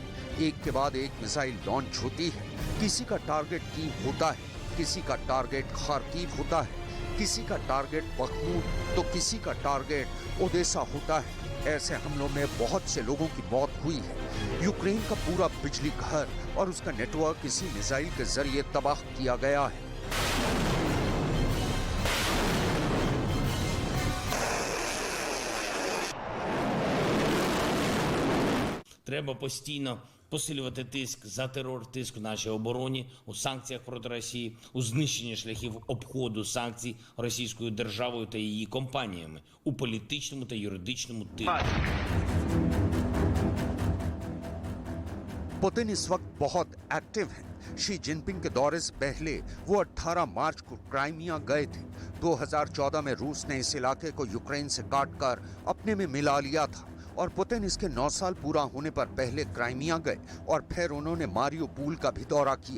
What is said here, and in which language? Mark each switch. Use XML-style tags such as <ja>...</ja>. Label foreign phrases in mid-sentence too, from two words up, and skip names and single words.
<hi>एक के बाद एक</hi> <en>missile launch</en> <hi>होती है। किसी का टारगेट कीव होता है, किसी का टारगेट खार्किव होता है, किसी का टारगेट बखमूत तो किसी का टारगेट ओडेसा होता है। ऐसे हमलों में बहुत से लोगों की मौत हुई है। यूक्रेन का पूरा बिजली घर और उसका नेटवर्क इसी मिसाइल के जरिए तबाह किया गया है।</hi> <uk>Треба постійно посилювати тиск за терор, тиск в нашій обороні, у санкціях проти Росії, у знищенні шляхів обходу санкцій російською державою та її компаніями, у політичному та юридичному тилу.</uk> <hi>पुतिन इस वक्त बहुत एक्टिव हैं। शी जिनपिंग के दौरे से पहले वो 18 मार्च को क्राइमिया गए थे। 2014 में रूस ने इस इलाके को यूक्रेन से काटकर अपने में मिला लिया था और पुतिन इसके 9 साल पूरा होने पर पहले क्राइमिया गए और फिर उन्होंने मारियोपोल का भी दौरा किया।</hi>